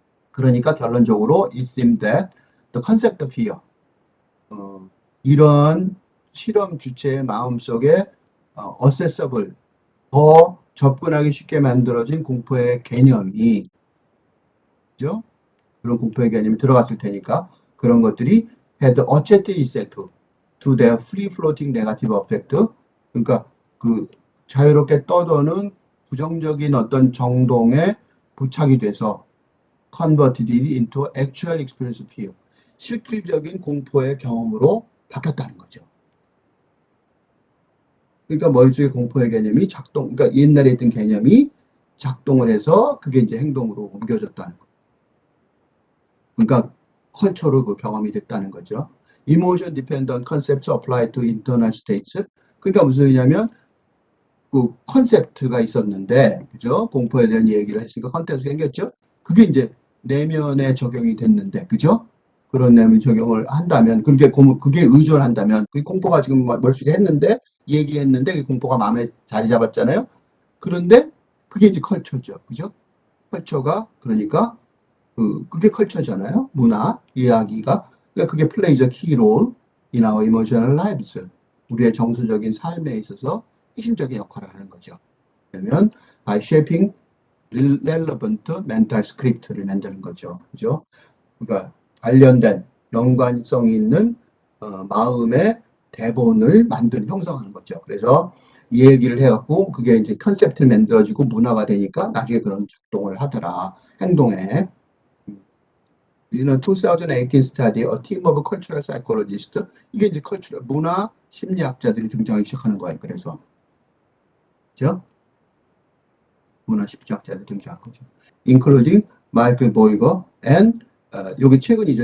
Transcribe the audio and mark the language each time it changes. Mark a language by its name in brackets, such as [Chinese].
[Korean] 그러니까 결론적으로 [English] it seemed that the concept of fear, [Korean] 이런 실험 주체의 마음속에 accessible, 더 접근하기 쉽게 만들어진 공포의 개념이, 그죠? 그런 공포의 개념이 들어갔을 테니까 그런 것들이 [English] had adjusted itself to their free floating negative effect. [Korean] 그러니까 그 자유롭게 떠도는 부정적인 어떤 정동에 부착이 돼서 [English] converted into actual experience of fear, [Korean] 실질적인 공포의 경험으로 바뀌었다는 거죠. 그러니까 머릿속에 공포의 개념이 그러니까 옛날에 있던 개념이 작동을 해서 그게 이제 행동으로 옮겨졌다는 거. 그러니까 컬처로 그 경험이 됐다는 거죠. [English] Emotion dependent concepts applied to internal states. [Korean] 그러니까 무슨 얘기냐면 그 컨셉트가 있었는데, 그죠? 공포에 대한 얘기를 했으니까 컨셉트가 생겼죠. 그게 이제 내면에 적용이 됐는데, 그죠? 그런 내면 적용을 한다면, 그게 의존한다면, 그 공포가 지금 머릿속에 했는데, 얘기했는데, 그 공포가 마음에 자리 잡았잖아요. 그런데 그게 이제 컬처죠, 그죠? 컬처가 그러니까 그게 컬처잖아요. 문화, 이야기가. 그러니까 그게 [English] plays a key role in our emotional lives. [Korean] 우리의 정서적인 삶에 있어서 핵심적인 역할을 하는 거죠. 그러면 [English] by shaping relevant mental script를 만드는 거죠. [Korean] 그죠? 그러니까 관련된 연관성 있는 마음의 대본을 형성하는 거죠. 그래서 이 얘기를 해갖고 그게 이제 컨셉트를 만들어지고 문화가 되니까 나중에 그런 작동을 하더라. 행동에. [English] 이는 2018 study, A team of cultural psychologists. [Korean] 이게 이제 문화 심리학자들이 등장하기 시작하는 거예요. 그래서. 그죠? 문화 심리학자들이 등장한 거죠. Including 마이클 보이거 and, 여기 최근이죠.